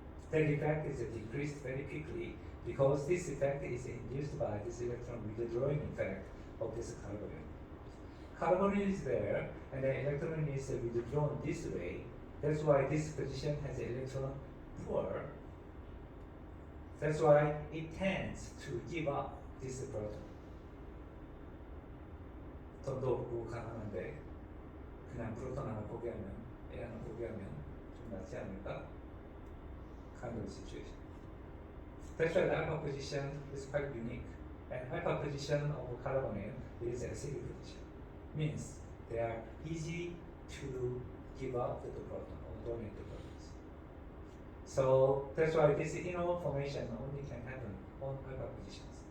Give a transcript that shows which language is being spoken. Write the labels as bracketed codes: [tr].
[en] That effect is decreased very quickly because this effect is induced by this electron withdrawing effect of this carbonyl. Carbonyl is there, and the electron is withdrawn this way. That's why this position has electron poor. That's why it tends to give up this proton. [ko] 돈도 없고 가난한데 그냥 프로톤 하나 포기하면, 애 하나 포기하면 좀 낫지 않을까? [en] Kind of situation. That's why the alpha position is quite unique. And alpha position of carbonyl is acidic position. Means they are easy to give up the proton or donate the protons. So that's why this inner formation only can happen on alpha positions.